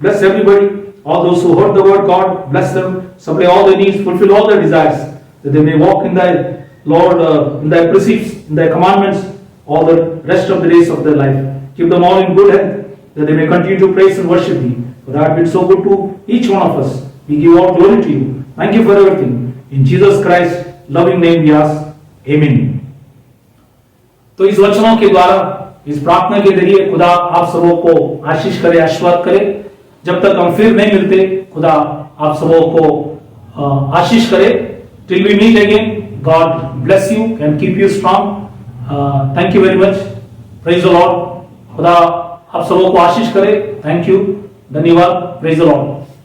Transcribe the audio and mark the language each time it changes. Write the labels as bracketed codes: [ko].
[en] Bless everybody, all those who heard the word, God, bless them, supply all their needs, fulfill all their desires, that they may walk in thy, Lord, in thy precepts, in thy commandments, all the rest of the days of their life. Keep them all in good health, that they may continue to praise and worship thee. For thou hast been so good to each one of us. We give all glory to you. Thank you for everything. In Jesus Christ's loving name we ask. Amen. [hi] तो इस वचनों के द्वारा, इस प्रार्थना के जरिए खुदा आप सबों को आशीष करे, आशीर्वाद करे। जब तक हम फिर नहीं मिलते, खुदा आप सबों को आशीष करे। [en] Till we meet again, God bless you and keep you strong. Thank you very much. Praise the Lord. [hi] खुदा आप सबों को आशीष करे। [en] Thank you. धन्यवाद। Praise the Lord.